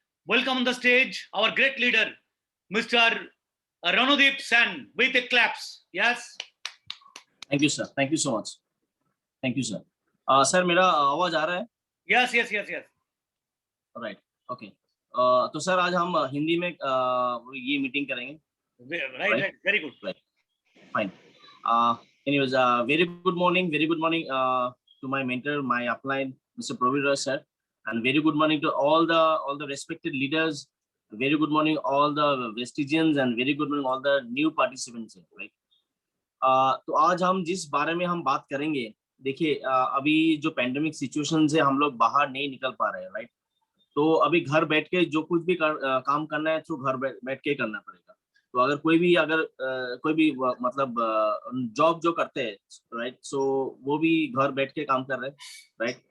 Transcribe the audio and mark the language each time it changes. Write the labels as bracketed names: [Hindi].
[English] Welcome on the stage our great leader mister Randeep Sen with the claps, yes. Thank you sir, thank you so much, thank you sir. [Hindi] Sir मेरा आवाज आ रहा है? [English] Yes yes yes yes, right, okay. [Hindi] तो sir आज हम हिंदी में ये meeting करेंगे। [English] Right right, very good, right, fine. Anyways, very good morning to my mentor, my upline, Mr. Pravir sir, and very good morning to all the respected leaders. Very good morning all the Vestigians, and very good morning all the new participants, right? [Hindi] तो आज हम जिस बारे में हम बात करेंगे, देखिए अभी जो पैंडेमिक सिचुएशन से हम लोग बाहर नहीं निकल पा रहे हैं, राइट? तो अभी घर बैठ के जो कुछ भी काम करना है थ्रू घर बैठ के करना पड़ेगा। तो अगर कोई भी मतलब जॉब जो करते हैं, राइट, सो वो भी घर बैठ के काम कर रहे हैं, राइट?